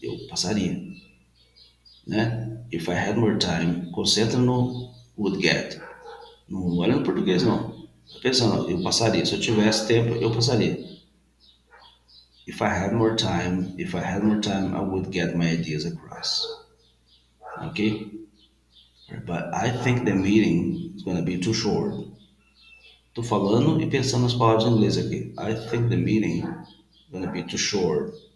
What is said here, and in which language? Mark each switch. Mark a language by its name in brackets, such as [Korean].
[Portuguese] Eu passaria, né? [English] If I had more time, [Portuguese] concentra no [English] would get. [Portuguese] Não olha no português não. Tá pensando, eu passaria. Se eu tivesse tempo, eu passaria. [English] If I had more time, I would get my ideas across. Okay? But I think the meeting is gonna be too short. [Portuguese] Tô falando e pensando nas palavras em inglês aqui. [English] I think the meeting is gonna be too short.